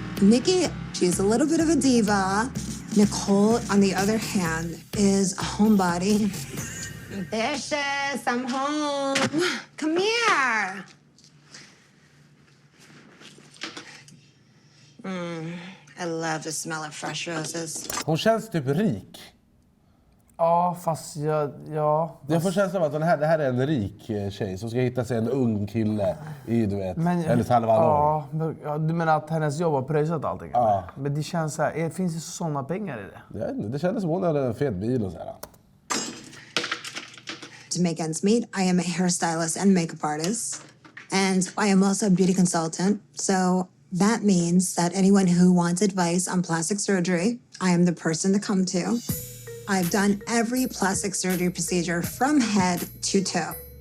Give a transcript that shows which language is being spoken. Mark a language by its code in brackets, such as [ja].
[en] Nikki, she's a little bit of a diva. Nicole, on the other hand, is a homebody. Ambitious, I'm home. Come here. I love the smell of fresh roses. [sv] Hon känns typ rik. Ja, fast ja. Jag får känslan av att det här är en rik tjej som ska hitta sig en ung kille i, du vet, eller halva år. Ja, du menar att hennes jobb har pröjsat allting? Ja. Men det känns så här, finns det såna pengar i det? Det kändes som hon hade en fet bil och så här. [en] To make ends meet, I am a hairstylist and makeup artist. And I am also a beauty consultant. So that means that anyone who wants advice on plastic surgery, I am the person to come to. I've done every plastic surgery procedure from head to toe.